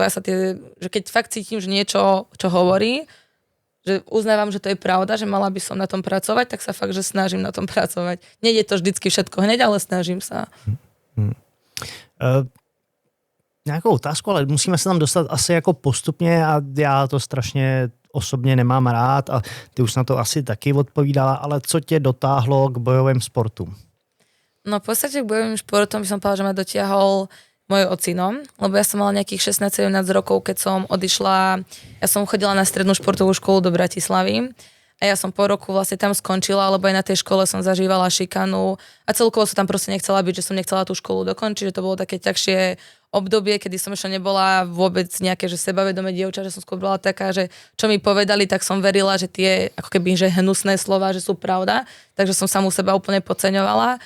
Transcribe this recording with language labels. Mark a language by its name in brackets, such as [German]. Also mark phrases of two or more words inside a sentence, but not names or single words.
[Slovak] Že keď fakt cítim, že niečo, čo hovorí, že uznávam, že to je pravda, že mala by som na tom pracovať, tak sa fakt, že snažím na tom pracovať. Nejde to vždycky všetko hneď, ale snažím sa. [Czech] Nějakou otázku, ale musíme se tam dostat asi jako postupně a já to strašně osobně nemám rád a ty už na to asi taky odpovídala, ale co tě dotáhlo k bojovým sportům? [Slovak] No v podstate k bojovým športom by som povedala, že ma dotiahol mojou ocinom, lebo ja som mala nejakých 16-17 rokov, keď som odišla, ja som chodila na strednú športovú školu do Bratislavy a ja som po roku vlastne tam skončila, lebo aj na tej škole som zažívala šikanu a celkovo som tam proste nechcela byť, že som nechcela tú školu dokončiť, že to bolo také ťažšie obdobie, kedy som ešte nebola vôbec nejaké, že sebavedomé dievča, že som skôr bola taká, že čo mi povedali, tak som verila, že tie ako keby že hnusné slova, že sú pravda, takže som samu seba úplne podceňovala.